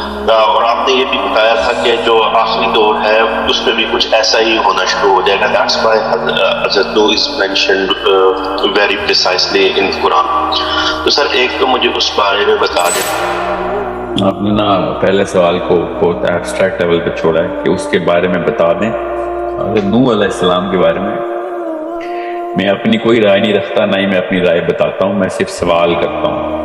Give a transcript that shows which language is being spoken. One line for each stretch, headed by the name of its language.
Urdu: اور آپ نے یہ بھی بتایا تھا کہ جو آخری دور ہے اس میں بھی کچھ ایسا ہی ہونا شروع ہو جائے گا.
English: That's why Hazrat Nuh is mentioned very precisely in Quran.
Urdu: تو سر ایک تو مجھے اس بارے میں بتا دیں. آپ نے نا پہلے سوال کو بہت ایبسٹریکٹ لیول پہ چھوڑا ہے کہ اس کے بارے میں بتا دیں. حضرت نوح علیہ السلام کے بارے میں اپنی کوئی رائے نہیں رکھتا، نہ ہی میں اپنی رائے بتاتا ہوں، میں صرف سوال کرتا ہوں.